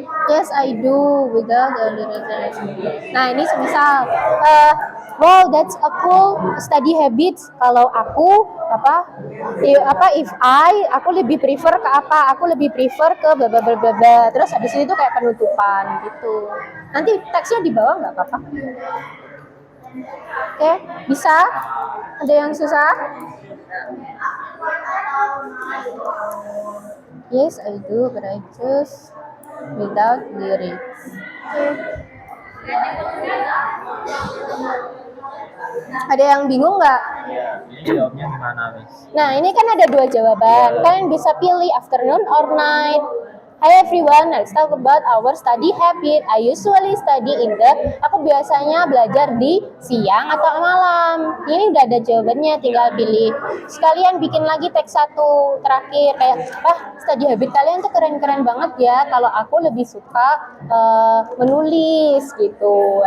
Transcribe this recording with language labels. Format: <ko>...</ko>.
<en>Yes, I do without the understanding.</en> <id>Nah, ini semisal</id> <en>wow, that's a cool study habits.</en> <id>Kalau aku if aku lebih prefer ke apa? Aku lebih prefer ke bla bla bla bla bla. Terus habis itu kayak penutupan gitu. Nanti teksnya di bawah nggak apa-apa. Oke, bisa? Ada yang susah?</id> <en>Yes, I do, but I just without lyrics.</en> <id>Ada yang bingung nggak? Iya, ini jawabnya gimana, Miss? Nah, ini kan ada dua jawaban. Kalian bisa pilih</id> <en>afternoon or night. Hi everyone, let's talk about our study habit. I usually study in the.</en> <id>Aku biasanya belajar di siang atau malam. Ini udah ada jawabannya, tinggal pilih. Sekalian bikin lagi teks satu terakhir kayak, study habit kalian tuh keren-keren banget ya. Kalau aku lebih suka menulis gitu.</id>